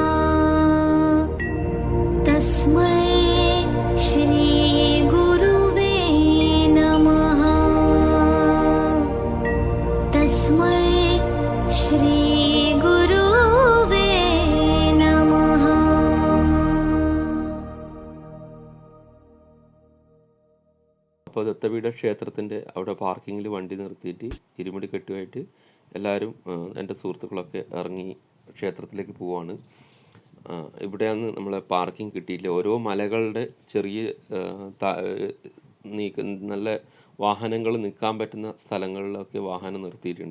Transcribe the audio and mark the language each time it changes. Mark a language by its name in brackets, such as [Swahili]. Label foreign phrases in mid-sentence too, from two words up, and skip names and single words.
[Sanskrit] तस्मै श्री गुरुवे नमः तस्मै श्री गुरुवे नमः. [Malayalam] അപ്പോൾ ദത്തപീഠ ക്ഷേത്രത്തിൻ്റെ അവിടെ പാർക്കിങ്ങിൽ വണ്ടി നിർത്തിയിട്ട് ഇരുമുടി കെട്ടുമായിട്ട് എല്ലാവരും എൻ്റെ സുഹൃത്തുക്കളൊക്കെ ഇറങ്ങി ക്ഷേത്രത്തിലേക്ക് പോവാണ്. ഇവിടെയാണ് നമ്മളെ പാർക്കിംഗ് കിട്ടിയില്ല. ഓരോ മലകളുടെ ചെറിയ നല്ല വാഹനങ്ങൾ നിൽക്കാൻ പറ്റുന്ന സ്ഥലങ്ങളിലൊക്കെ വാഹനം നിർത്തിയിട്ടുണ്ട്.